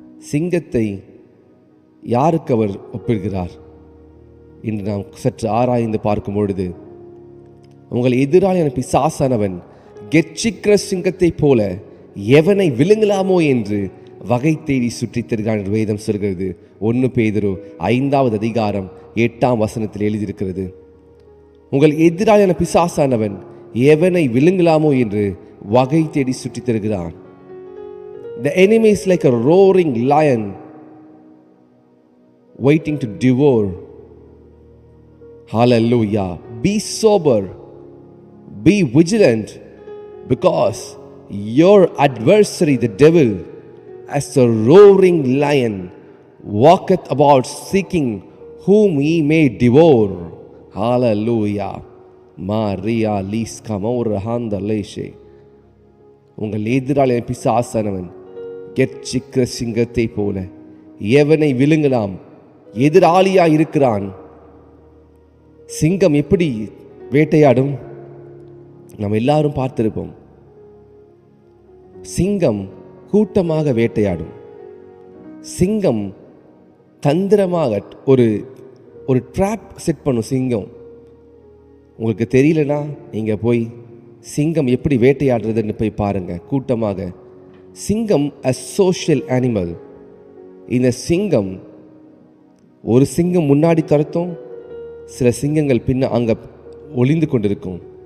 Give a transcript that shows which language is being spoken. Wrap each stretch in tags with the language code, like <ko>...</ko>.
<ta>சிங்கத்தை யாருக்கு அவர் ஒப்பிடுகிறார் என்று நாம் சற்று ஆராய்ந்து பார்க்கும் பொழுது, உங்கள் எதிராளியான பிசாசானவன் கெர்ச்சிக்கிற சிங்கத்தை போல எவனை விழுங்கலாமோ என்று வகை தேடி சுற்றித் திரிகிறான் என்று வேதம் சொல்கிறது. 1 பேதுரு 5:8 எழுதியிருக்கிறது. உங்கள் எதிராளியான பிசாசானவன் எவனை விழுங்கலாமோ என்று வகை தேடி சுற்றித் திரிகிறான்.</ta> <en>The enemy is like a roaring lion waiting to devour. Hallelujah. Be sober, be vigilant, because your adversary the devil as a roaring lion walketh about seeking whom he may devour. Hallelujah. Maria liska maurahanda leshe.</en> <ta>உங்கள் எதிராளி பிசாசானவன் கெர்ச்சிக்கிற சிங்கத்தை போல எவனை விழுங்கலாம் எதிராளியா இருக்கிறான். சிங்கம் எப்படி வேட்டையாடும்? நாம் எல்லாரும் பார்த்திருப்போம். சிங்கம் கூட்டமாக வேட்டையாடும். சிங்கம் தந்திரமாக ஒரு ட்ராப் செட் பண்ணும். சிங்கம் உங்களுக்கு தெரியலனா நீங்கள் போய் சிங்கம் எப்படி வேட்டையாடுறதுன்னு போய் பாருங்க. கூட்டமாக சிங்கம்</ta> <en>a social animal.</en> <ta>இந்த சிங்கம் ஒரு சிங்கம் முன்னாடி துரத்தும், சில சிங்கங்கள் பின்ன அங்கே ஒளிந்து கொண்டிருக்கும்.</ta>